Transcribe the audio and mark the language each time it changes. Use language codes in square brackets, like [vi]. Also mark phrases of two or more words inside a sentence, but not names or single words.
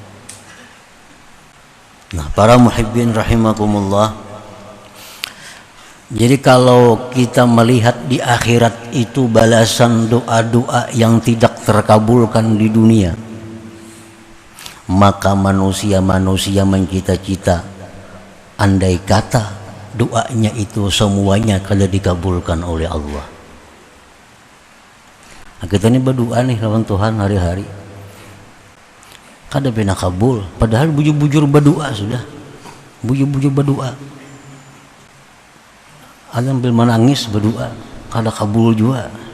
[id] Nah, para [ar] محبين رحمكم الله, [id] jadi kalau kita melihat di akhirat itu balasan doa-doa yang tidak terkabulkan di dunia, maka manusia-manusia mencita-cita andai kata doanya itu semuanya kalau dikabulkan oleh Allah. [bjn] Nah, kita ini berdoa nih lawan Tuhan hari-hari, kada pernah kabul, padahal bujur-bujur berdoa sudah, bujur-bujur berdoa, ada sambil menangis berdoa, kada kabul juga.